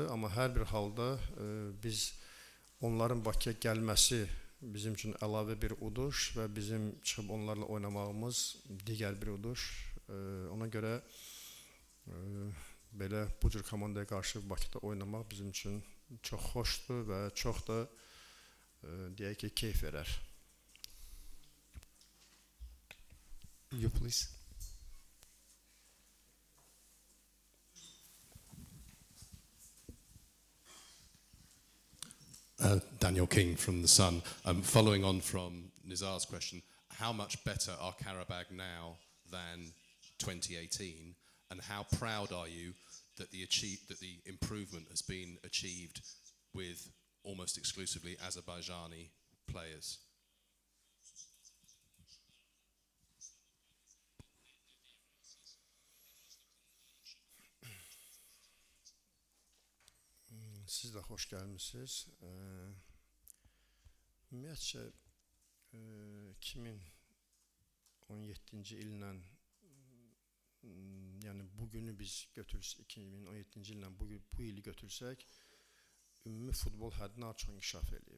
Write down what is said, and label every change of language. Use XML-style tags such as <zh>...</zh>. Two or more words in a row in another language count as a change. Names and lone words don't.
<az>Amma hər bir halda biz onların Bakıya gəlməsi bizim üçün əlavə bir uduş və bizim çıxıb onlarla oynamağımız digər bir uduş. Ona görə belə bu cür komandaya qarşı Bakıda oynamaq bizim üçün çox xoşdur və çox da deyək ki, keyf verər.</az> <en>You please. Daniel King from The Sun. Following on from Nizar's question, how much better are Qarabağ now than 2018, and how proud are you that the improvement has been achieved with almost exclusively Azerbaijani players?</en> <az>Siz də xoş gəlmisiniz. Ümumiyyətcə 2017-ci illə yəni bugünü biz götürsək, 2017-ci illə bu ili götürsək, ümumi futbol həddindən çox inkişaf eləyib.</az>